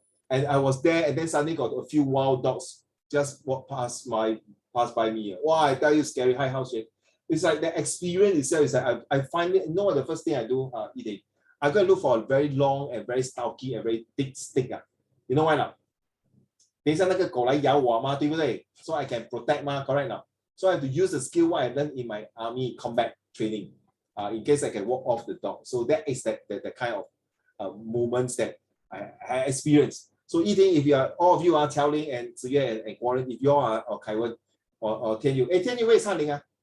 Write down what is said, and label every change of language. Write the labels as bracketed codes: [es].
[en] And I was there, and then suddenly got a few wild dogs just walk past by me. Wow, I tell you, scary. Hi, house. It's like the experience itself is like I find it. You know what the first thing I do, Eden? I go and look for a very long and very stocky and very thick stick. You know why not? [zh] 等一下那个狗来咬我嘛，对不对？ [en] So I can protect [zh] 嘛 [en] correct not? So I have to use the skill what I learned in my army combat training. In case I can walk off the dog. So that is the kind of moments that I experienced. So Eden, if you are all of you are telling and Ziyue and Warren, if you are or Kaiwen or Tianyu, Tianyu, where is Hanling?